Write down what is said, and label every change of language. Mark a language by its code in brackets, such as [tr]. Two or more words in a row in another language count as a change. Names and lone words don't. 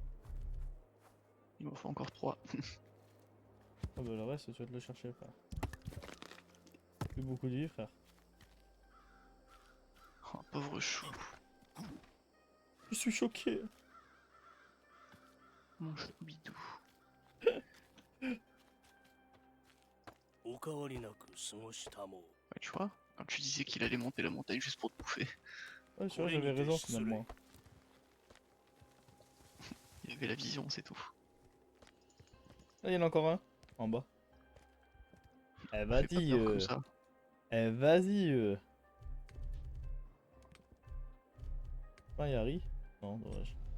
[fr] Il m'en faut encore 3. Ah bah le reste tu vas te le chercher frère. Plus beaucoup de vie frère. Oh, pauvre chou. Je suis choqué. Mon chou bidou. [ja] お変わりなく過ごしたも [fr] Ouais, tu vois, quand tu disais qu'il allait monter la montagne juste pour te bouffer, Ouais, tu vois, j'avais raison finalement. il avait la vision, c'est tout. Ah, il y en a encore un. En bas. Eh Fais pas vas-y, peur comme ça. Eh vas-y. Ah, y'a Harry? Non, dommage.